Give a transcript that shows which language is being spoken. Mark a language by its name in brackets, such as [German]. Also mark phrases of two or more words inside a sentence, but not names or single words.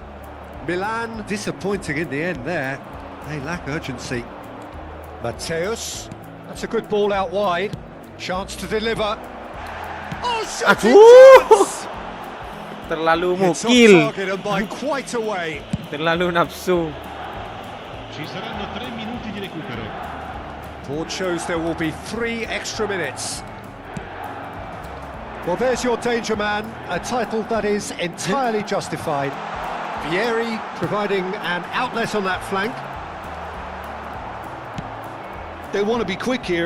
[English] Milan disappointing in the end there. They lack urgency. Mateus, that's a good ball out wide. Chance to deliver. Oh, shooting chance! [Indonesian] Terlalu [English] It's off mukil, target and by quite a way. [Indonesian] terlalu nafsu. [Italian] Ci saranno 3 minuti di recupero. [English] Board shows there will be 3 extra minutes. Well, there's your danger man, a title that is entirely justified. Vieri providing an outlet on that flank. They want to be quick here.